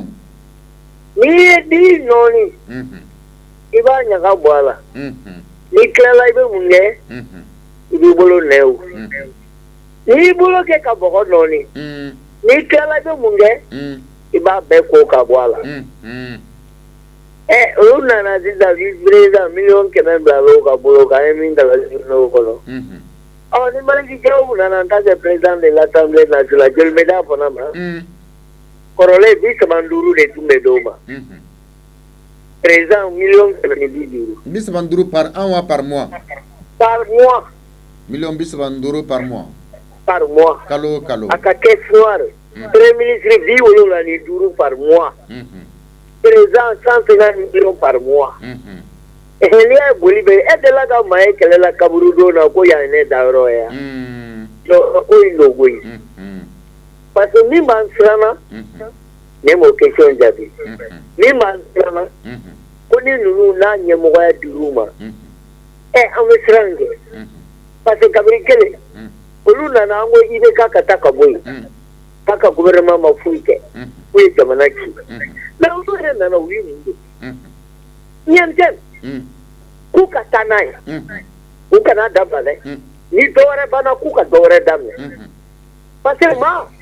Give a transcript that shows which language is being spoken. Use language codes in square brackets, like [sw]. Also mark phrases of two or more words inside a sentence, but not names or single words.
[bm] n'i ye di nɔɔni i b'a ɲaga bɔ a la n'i tilala i bɛ mun kɛ i b'i bolo nɛ o n'i bolo kɛ ka bɔgɔ nɔɔni n'i tilala i bɛ mun kɛ i b'a bɛɛ ko ka bɔ a la olu nana sisan vice-président miliyɔn 100 bila o ka bolo kan ye min dalasi n'o kɔnɔ ni malikijɛw nana [fr] en tant que président de l'Assemblée nationale [bm] joli bɛ d'a fana ma kɔrɔlen 35 de tun bɛ d'o ma président miliyɔn 150 [fr] 35 par an wa par mois par mois miliyɔn 35 par mois par mois [bm] kalo a ka [fr] caisse noire premier ministre [bm] 75 par mois [fr] président 150 millions par mois [bm] n'i y'a boli bɛ e delila ka maa ye kɛlɛ la kaburu don na ko yan ne dayɔrɔ ye yan ko in don koyi [fr] parce que [bm] min b'an siranna ne m'o question jaabi min b'an siranna ko ni ninnu n'a ɲɛmɔgɔya dir'u ma an bɛ siran kɛ [fr] parce que [bm] kabini kelen olu nana an ko IBK ka taa ka bɔ yen k'a ka gouvernement ma foyi kɛ k'u ye jamana ci mais olu yɛrɛ nana u ye mun don ɲɛ tɛ k'u ka taa n'a ye u kana dabila dɛ ni dɔwɛrɛ banna k'u ka dɔwɛrɛ daminɛ [fr] parce que [bm] maa